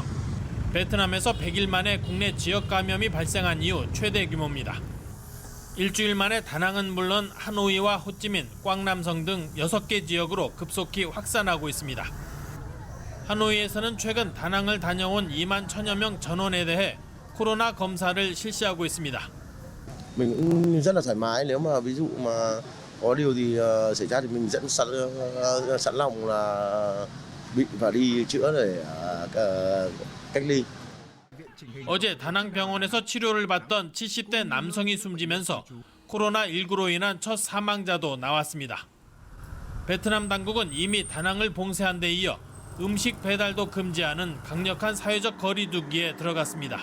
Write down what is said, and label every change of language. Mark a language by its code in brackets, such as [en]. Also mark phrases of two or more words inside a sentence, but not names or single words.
[ko] 베트남에서 100일 만에 국내 지역 감염이 발생한 이후 최대 규모입니다. 일주일 만에 다낭은 물론 하노이와 호찌민, 꽝남성 등 6개 지역으로 급속히 확산하고 있습니다. 하노이에서는 최근 다낭을 다녀온 2만 1,000여 명 전원에 대해 코로나 검사를 실시하고 있습니다. [vi] Mình cũng rất là thoải mái, nếu mà ví dụ mà có điều gì xảy ra thì mình rất sẵn lòng là bị và đi chữa để cách ly. [ko] 어제 다낭병원에서 치료를 받던 70대 남성이 숨지면서 코로나19로 인한 첫 사망자도 나왔습니다. 베트남 당국은 이미 다낭을 봉쇄한 데 이어 음식 배달도 금지하는 강력한 사회적 거리 두기에 들어갔습니다.